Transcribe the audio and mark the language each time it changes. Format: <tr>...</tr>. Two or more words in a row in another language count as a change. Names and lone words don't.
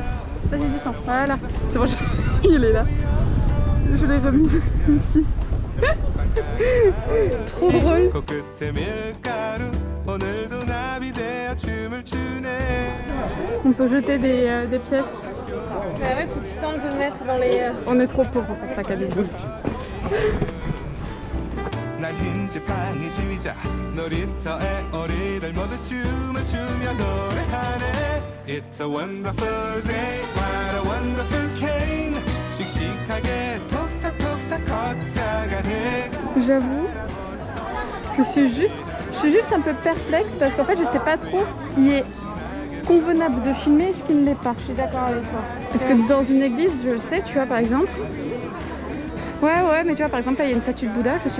<fr>Vas-y, descends. Voilà. C'est bon, il est là. Je l'ai remise ici. Trop drôle. On peut jeter des pièces. Bah ouais, faut que tu tentes de le mettre dans les... On est trop pauvres pour faire ça, Camille.</fr> <ko>날 흰지팡이주의자 놀이터에 어리들 모두 춤을 추며 노래하네</ko> <en>It's a wonderful day, what a wonderful cane</en> <ko>씩씩하게 톡탁톡탁 걷다가네</ko> <fr>J'avoue que je suis juste un peu perplexe parce qu'en fait je sais pas trop ce qui est convenable de filmer et ce qui ne l'est pas. Je suis d'accord avec toi. Parce que dans une église, je le sais, tu vois par exemple. Ouais, mais tu vois par exemple là il y a une statue de Bouddha, je suis...</fr>